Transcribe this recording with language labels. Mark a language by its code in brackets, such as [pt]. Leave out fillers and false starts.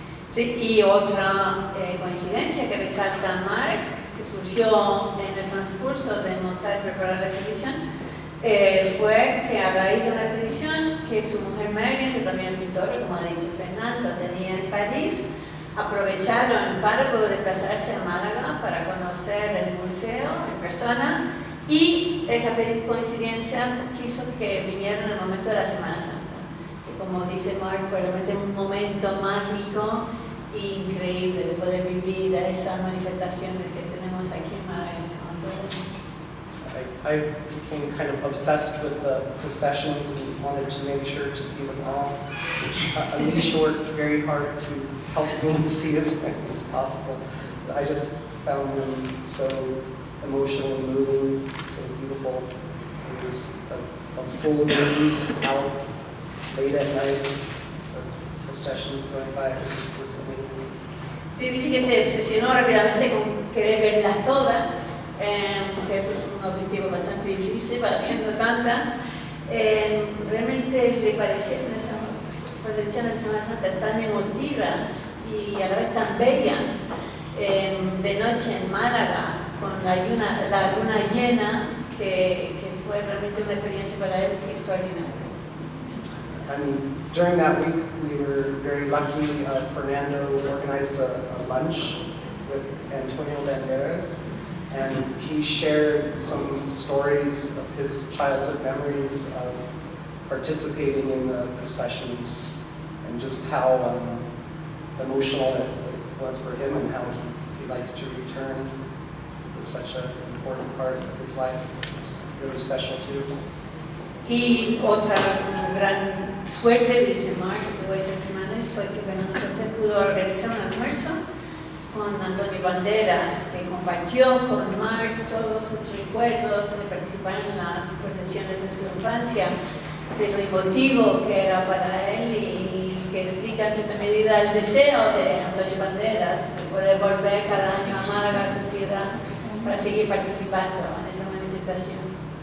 [es] Sí, y otra coincidencia que resalta Mark, que surgió en el transcurso de montar y preparar la exhibición, fue que a raíz de una exhibición que su mujer Marian, que también es pintora, como ha dicho Fernando, tenía en París, aprovecharon para luego desplazarse a Málaga para conocer el museo en persona, y esa feliz coincidencia quiso que vinieran en el momento de la Semana Santa. Como dice Mark, fue realmente un momento mágico e increíble de poder vivir a esas manifestaciones que tenemos aquí en Málaga en ese momento. [en] I became kind of obsessed with the processions and wanted to make sure to see them all. Alicia worked very hard to help me see as many as possible. I just found them so emotionally moving, so beautiful. It was a full moon out late at night, the processions going by. It was amazing. [es] Sí, dice que se obsesionó rápidamente con querer verlas todas, porque eso es un objetivo bastante difícil, viendo tantas. Realmente le parecieron esas procesiones de Semana Santa tan emotivas y a la vez tan bellas. De noche en Málaga, con la luna llena, que fue realmente una experiencia para él extraordinaria. [en] And during that week, we were very lucky. Fernando organized a lunch with Antonio Banderas, and he shared some stories of his childhood memories of participating in the processions and just how emotional it was for him and how he likes to return. It was such an important part of his life. It's really special too. [es] Y otra gran suerte, dice Mark, que tuvo esas semanas fue que Fernando Sánchez pudo organizar un almuerzo con Antonio Banderas, que compartió con Mark todos sus recuerdos de participar en las procesiones de su infancia, de lo emotivo que era para él y que explica en cierta medida el deseo de Antonio Banderas de poder volver cada año a Málaga, a su ciudad, para seguir participando en esa manifestación.